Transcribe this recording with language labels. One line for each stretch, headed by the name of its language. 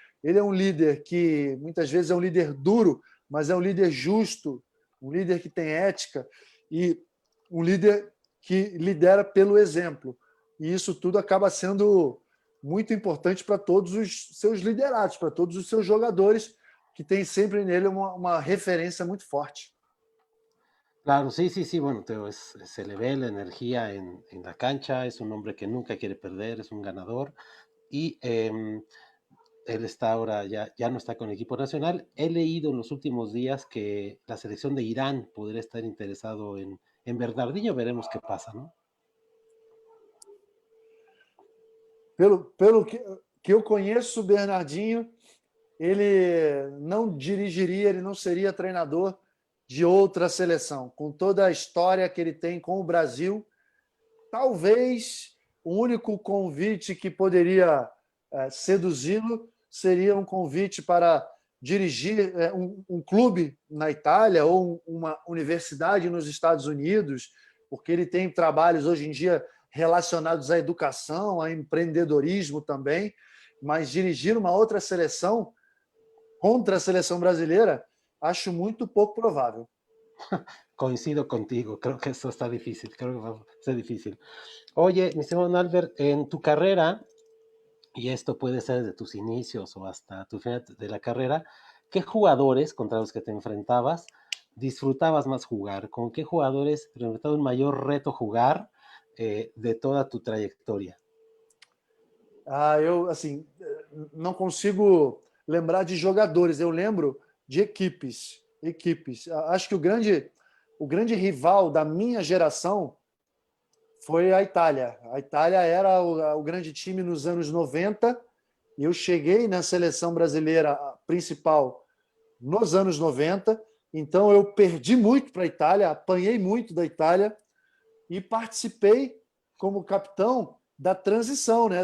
Portuguese: Ele é um líder que, muitas vezes, é um líder duro, mas é um líder justo, um líder que tem ética e um líder que lidera pelo exemplo. E isso tudo acaba sendo muito importante para todos os seus liderados, para todos os seus jogadores, que tem sempre nele uma referência muito forte.
Spanish: Claro, sí, sí, sí, bueno, se le ve la energía en la cancha, es un hombre que nunca quiere perder, es un ganador y él está ahora, ya no está con el equipo nacional. He leído en los últimos días que la selección de Irán podría estar interesado en Bernardinho, veremos qué pasa, ¿no?
Portuguese: Pelo que eu conheço o Bernardinho, ele não dirigiria, ele não seria treinador de outra seleção. Com toda a história que ele tem com o Brasil, talvez o único convite que poderia seduzi-lo seria um convite para dirigir um clube na Itália ou uma universidade nos Estados Unidos, porque ele tem trabalhos hoje em dia relacionados à educação, a empreendedorismo também, mas dirigir uma outra seleção contra a seleção brasileira, acho muito pouco provável.
Spanish: Coincido contigo, creo que eso está difícil, creo que va a ser difícil. Oye, mi estimado Albert, en tu carrera, y esto puede ser de tus inicios o hasta tu final de la carrera, ¿qué jugadores contra los que te enfrentabas disfrutabas más jugar? ¿Con qué jugadores te enfrentaba un mayor reto jugar de toda tu trayectoria?
Portuguese: Eu, assim, não consigo lembrar de jogadores, eu lembro de equipes. Equipes. Acho que o grande rival da minha geração foi a Itália. A Itália era o grande time nos anos 90 e eu cheguei na seleção brasileira principal nos anos 90, então eu perdi muito para a Itália, apanhei muito da Itália e participei como capitão da transição, né?